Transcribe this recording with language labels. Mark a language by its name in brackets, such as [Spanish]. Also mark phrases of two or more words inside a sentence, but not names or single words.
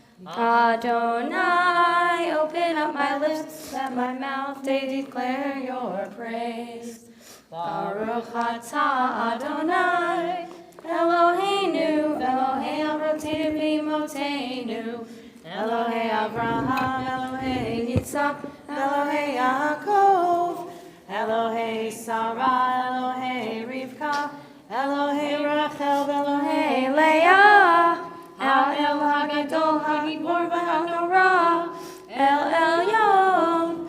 [English] Adonai, open up my lips that my mouth may declare your praise. [Hebrew] ברוך אתה אדוני אלוהינו, אלוהי אבותינו ואמותינו, אלוהי אברהם, אלוהי יצחק, אלוהי יעקב, אלוהי שרה, אלוהי רבקה, אלוהי רחל, אלוהי לאה, אל הגדול הגבור והנורא, אל עליון,